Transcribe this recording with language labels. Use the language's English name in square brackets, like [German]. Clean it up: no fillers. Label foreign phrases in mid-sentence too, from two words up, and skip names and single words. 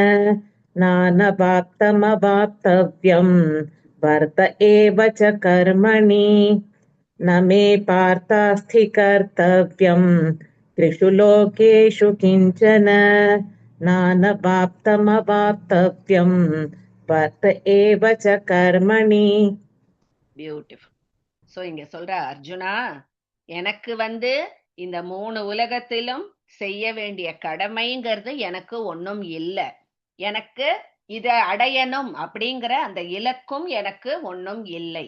[Sanskrit] नानवाप्तमवाप्तव्यम् वर्त एव च कर्मणि न मे पार्थास्ति कर्तव्यम् त्रिषु लोकेषु किञ्चन नानवाप्तमवाप्तव्यम् वर्त एव च कर्मणि. [Tamil] பியூட்டிஃபுல். சோ இங்க சொல்ற அர்ஜுனா, எனக்கு இந்த 3 உலகத்திலும் செய்ய வேண்டிய கடமைங்கிறது எனக்கு ஒன்றும் இல்லை. எனக்கு இதை அடையணும் அப்படிங்கிற அந்த இலக்கும் எனக்கு ஒன்றும் இல்லை.